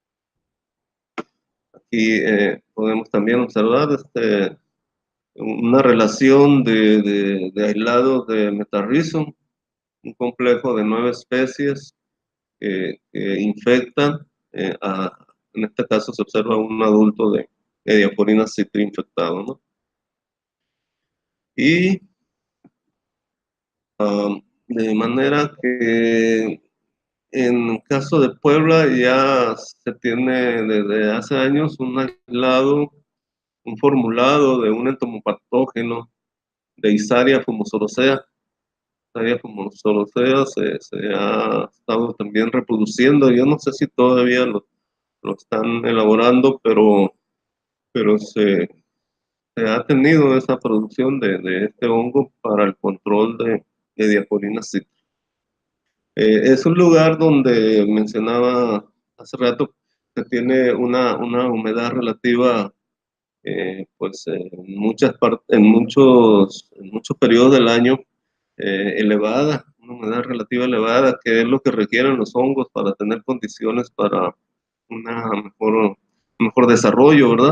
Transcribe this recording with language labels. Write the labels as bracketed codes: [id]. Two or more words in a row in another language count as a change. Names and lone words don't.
[es] Aquí podemos también observar una relación de aislados de Metarrhizum, un complejo de 9 especies que infectan, en este caso se observa un adulto de Diaporina citri infectado, ¿no? Y de manera que en el caso de Puebla ya se tiene desde hace años un aislado, un formulado de un entomopatógeno de Isaria fumosorosea. Isaria fumosorosea se ha estado también reproduciendo. Yo no sé si todavía lo están elaborando, pero se ha tenido esa producción de este hongo para el control de Diaporina citri. Es un lugar donde mencionaba hace rato que tiene una humedad relativa, pues en muchos periodos del año elevada, una humedad relativa elevada, que es lo que requieren los hongos para tener condiciones para un mejor desarrollo, ¿verdad?